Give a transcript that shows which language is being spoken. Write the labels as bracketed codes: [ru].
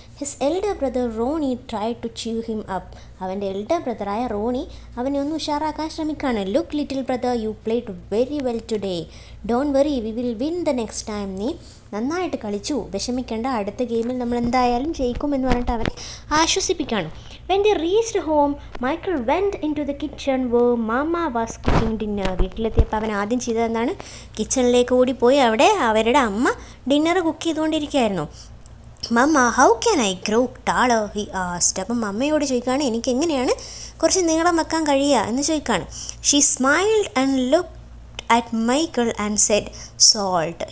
[en] His elder brother Ronnie try to cheer him up. [ml] അവൻ്റെ elder ബ്രദറായ Roni അവനെ ഒന്ന് ഉഷാറാക്കാൻ ശ്രമിക്കുകയാണ്. [en] Look little brother, you played very well today, don't worry, we will win the next time. [ml] നീ നന്നായിട്ട് കളിച്ചു, വിഷമിക്കേണ്ട, അടുത്ത ഗെയിമിൽ നമ്മൾ എന്തായാലും ജയിക്കും എന്ന് പറഞ്ഞിട്ട് അവനെ ആശ്വസിപ്പിക്കുകയാണ്. [en] When they reached home, Michael went into the kitchen where Mama was cooking dinner. [ml] വീട്ടിലെത്തിയപ്പോൾ അവൻ ആദ്യം ചെയ്തതെന്നാണ് കിച്ചണിലേക്ക് ഓടിപ്പോയി അവിടെ അവരുടെ അമ്മ dinner cook ചെയ്തുകൊണ്ടിരിക്കുകയായിരുന്നു. [en] Mamma how can I grow taller he asked. [ml] അപ്പം മമ്മയോട് ചോദിക്കുകയാണ് എനിക്ക് എങ്ങനെയാണ് കുറച്ച് നീളം വെക്കാൻ കഴിയുക എന്ന് ചോദിക്കുകയാണ്. [en] She smiled and look at Michael and said salt.